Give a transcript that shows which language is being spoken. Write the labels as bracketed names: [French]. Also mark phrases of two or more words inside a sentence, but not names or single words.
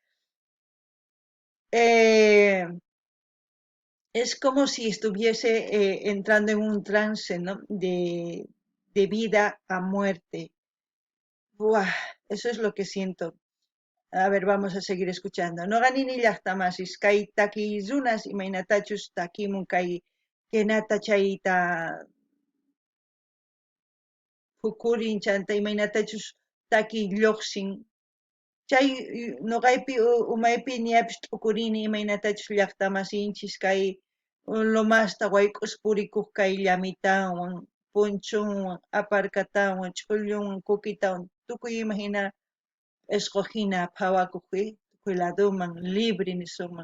[Spanish] Eh, es como si estuviese entrando en un trance, ¿no? De vida a muerte. Buah, eso es lo que siento. A ver, vamos a seguir escuchando. [Quechua] No ganini llaqtamasis, kay takizunas imaynatachus takimun kay kenata chayta hukurin chanta imaynatachus taki lluqsin. Chay noqaypi umaypi ñapish t'ukurini imaynatachus llaqtamasinchis kay lomasta wayk'us purikuq kay llamitawan, punchunwan, aparkatawan, ch'ullunwan, kukitawan, tukuy imagina esqojina phawakuqpi tukuy ladoman libre nisunman.